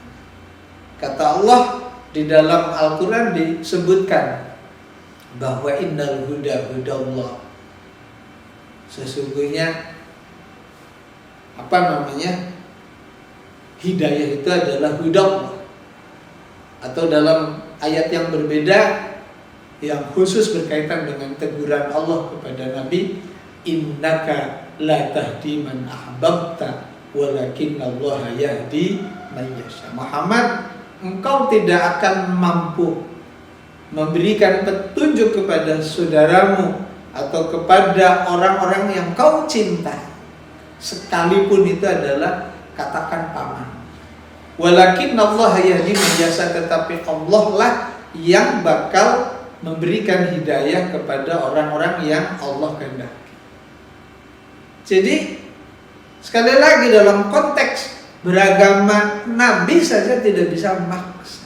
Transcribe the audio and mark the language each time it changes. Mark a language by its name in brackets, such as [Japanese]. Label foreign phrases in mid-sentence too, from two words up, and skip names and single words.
[Indonesian] Kata Allah di dalam Al-Quran disebutkan bahwa [Arabic] إن الهدى هدى الله, [Indonesian] sesungguhnya hidayah itu adalah hudallah. Atau dalam ayat yang berbeda yang khusus berkaitan dengan teguran Allah kepada Nabi, [Arabic] إنك لا تهدي من أحببت ولكن الله يهدي من يشاء. [Indonesian] Muhammad, engkau tidak akan mampu memberikan petunjuk kepada saudaramu atau kepada orang-orang yang kau cintai, sekalipun itu adalah katakan paman. [Arabic] ولكن الله يهدي من يشاء, [Indonesian] tetapi Allah lah yang bakal memberikan hidayah kepada orang-orang yang Allah kehendaki. Jadi sekali lagi dalam konteks beragama, Nabi saja tidak bisa memaksa.